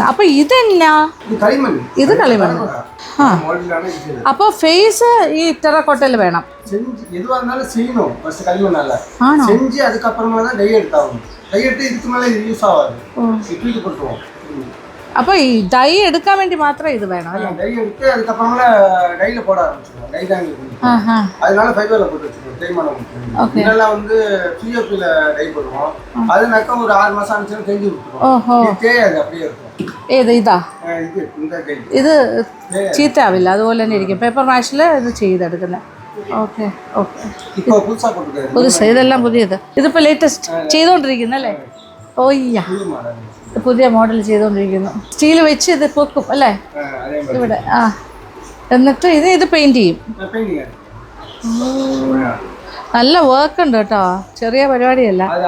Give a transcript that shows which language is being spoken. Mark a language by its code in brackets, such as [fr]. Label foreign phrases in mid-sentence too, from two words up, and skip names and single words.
[ml] അപ്പോൾ ഇതെന്നാ? ഇത് കളിമണ്ണ്. ആ, അപ്പോൾ ഫേസ് ഈ ടെറക്കോട്ടയിൽ വേണം. ആണോ? അപ്പോൾ ഈ ഡൈ എടുക്കാൻ വേണ്ടി മാത്രമേ ഇത് വേണം അല്ലേ? [ta] அதனால ஃபைபர்ல போட்டு வச்சிருக்கோம், தேய்மானம் கொடுத்துருக்கோம். இதெல்லாம் வந்து பிஓபில டை போடுவோம். அதுனாக்க ஒரு 6 மாசம் ஆச்சுன்னா தேஞ்சு விட்டுருவோம். இது தேயாது அப்படியே இருக்கும். [ml] ഏത് ഇതാ? [ta] ഇത് இந்த டை [ml] ഇത് ചീത്തയാവില്ല, അതുപോലെ തന്നെ ഇരിക്കും. പേപ്പർ മാഷിൽ ഇത് ചെയ്തെടുക്കുന്നത്. [en] okay okay. [ta] இப்போ புதுசா போட்டுருக்காரு. [ml] പുതുസ് ഇതെല്ലാം പുതിയത്. ഇതിപ്പോൾ ലേറ്റസ്റ്റ് ചെയ്തുകൊണ്ടിരിക്കുന്നല്ലേ? ഓയ്യ, പുതിയ മോഡൽ ചെയ്തുകൊണ്ടിരിക്കുന്നു. സ്റ്റീൽ വെച്ച് ഇത് പൊക്കും അല്ലേ ഇവിടെ? ആ, എന്നിട്ട് ഇത് പെയിന്റ് ചെയ്യും. നല്ല വർക്ക് ഉണ്ട് കേട്ടോ, ചെറിയ പരിപാടിയല്ല.